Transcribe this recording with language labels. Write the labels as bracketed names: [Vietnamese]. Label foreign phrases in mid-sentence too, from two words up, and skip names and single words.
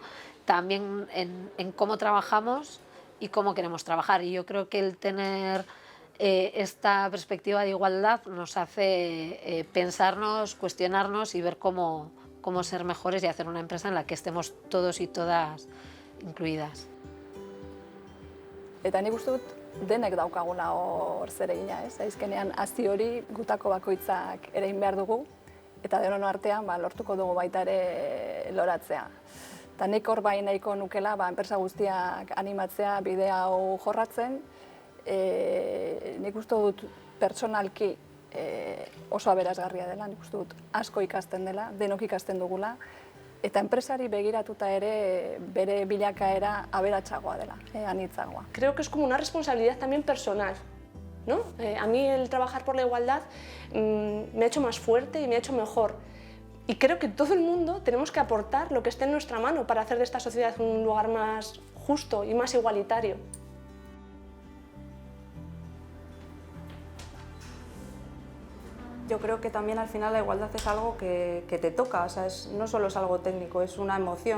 [Spanish] También en cómo trabajamos y cómo queremos trabajar. Y yo creo que el tener esta perspectiva de igualdad nos hace pensarnos, cuestionarnos y ver cómo ser mejores y hacer una empresa en la que estemos todos y todas incluidas. [Basque] Eta nik uste dut denek daukagula hor zer egina, ez? Azkenean hazi hori gutako bakoitzak ere egin behar dugu, eta denon artean lortuko dugu baita ere loratzea. Eta nik hor bai nahiko nukela enpresa guztiak animatzea bide hau jorratzen, nik uste dut pertsonalki oso aberasgarria dela, nik uste dut asko ikasten dela, denok ikasten dugula, eta enpresari begiratuta ere bere bilakaera aberatsagoa dela, anitzagoa. [Spanish] Creo que es como una responsabilidad también personal, ¿no? A mí el trabajar por la igualdad me ha hecho más fuerte y me ha hecho mejor. Y creo que todo el mundo tenemos que aportar lo que esté en nuestra mano para hacer de esta sociedad un lugar más justo y más igualitario. Yo creo que también al final la igualdad es algo que te toca, o sea, no solo es algo técnico, es una emoción.